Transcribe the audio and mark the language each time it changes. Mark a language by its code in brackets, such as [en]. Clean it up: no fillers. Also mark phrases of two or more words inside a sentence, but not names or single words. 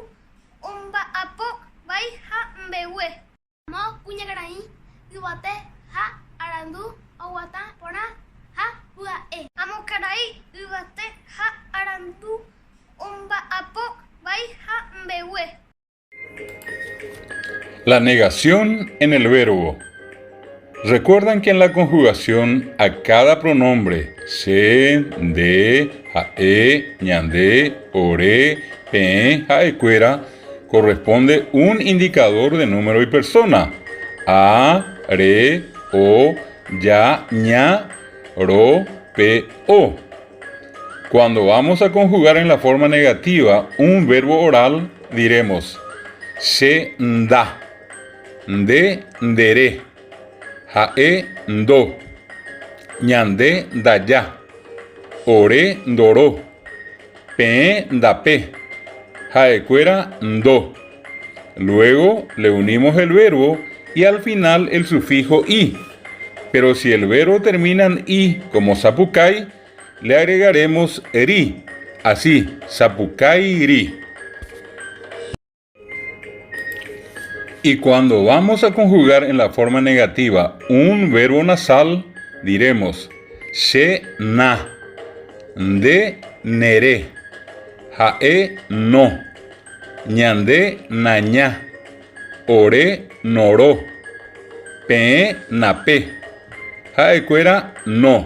[gn] Omba'apovaí hambewe. Amó cuñacaraí, ubate ja arandú. Owataporã hapia'e. Amó caraí, ubate ja arandú. Omba'apovaí hambewe. [es] La negación en el verbo. Recuerdan que en la conjugación a cada pronombre se, de, [gn] jae, ñandé, oré, pe, jaecuera [es] corresponde un indicador de número y persona. [gn] A, re, o, ya, ña, ro, pe, o. [es] Cuando vamos a conjugar en la forma negativa un verbo oral, diremos se, [gn] nda, nde, nderé, jae, ndo, ñandé, ndayá, oré, ndoró, pe, ndapé, jaecuera, ndo. [es] Luego le unimos el verbo y al final el sufijo i. Pero si el verbo termina en i como sapucay, le agregaremos eri. Así, [gn] sapucay ri. [es] Y cuando vamos a conjugar en la forma negativa un verbo nasal, diremos se, [gn] na, nde, neré, jae, no, ñandé, nañá, oré, noró, pe, napé, jaecuera, no.